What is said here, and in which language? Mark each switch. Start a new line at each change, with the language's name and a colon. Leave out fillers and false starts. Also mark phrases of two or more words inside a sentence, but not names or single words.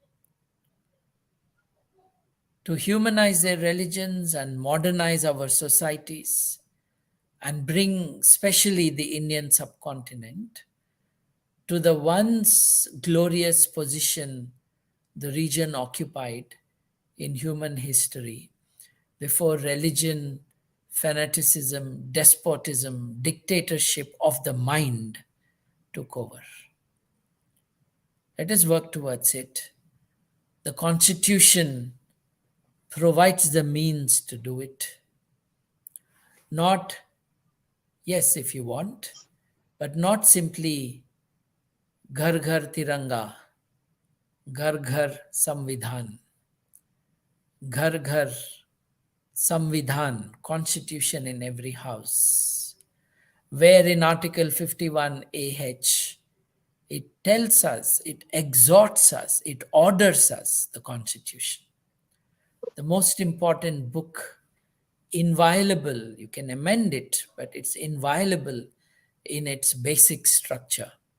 English: To humanize their religions and modernize our societies and bring especially the Indian subcontinent to the once glorious position the region occupied in human history before religion, fanaticism, despotism, dictatorship of the mind took over. Let us work towards it. The Constitution provides the means to do it. Not, yes, if you want, but not simply
Hindi: घर घर तिरंगा, घर घर संविधान, घर घर संविधान,
English: Constitution in every house, where in Article 51AH, it tells us, it exhorts us, it orders us, the Constitution. The most important book, inviolable, you can amend it, but it's inviolable in its basic structure.